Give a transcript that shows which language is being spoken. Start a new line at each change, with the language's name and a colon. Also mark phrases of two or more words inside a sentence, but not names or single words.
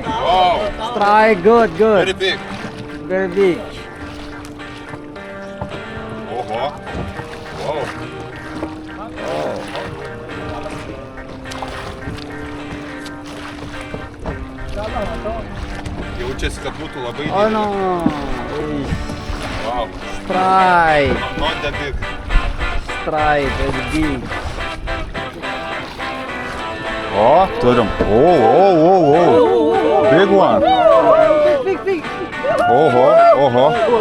English: Wow. Strike, good. Very big. Very big. Oho. Wow.
Lithuanian: Jaučiasi, kad būtų labai didelis.
English: Oh no. Wow. Strike. Not that big. Strike, very big.
Lithuanian: O, turim.
English: Big one. Big. Oho.